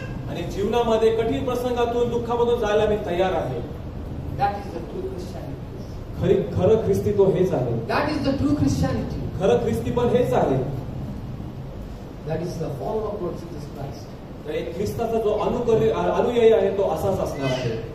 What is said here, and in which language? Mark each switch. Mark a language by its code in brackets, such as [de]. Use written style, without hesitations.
[mr] आणि जीवनामध्ये कठीण प्रसंगातून दुःखामधून जायला मी तयार आहे. [en] That is the true Christianity. [mr] खरं ख्रिस्तीत्व हेच आहे. [en] That is the true Christianity. [mr] खरं ख्रिस्ती पण हेच आहे. [en] That is the follower of Lord Jesus Christ. [mr] तर एक ख्रिस्ताचा जो अनुयायी आहे तो असाच असणार आहे.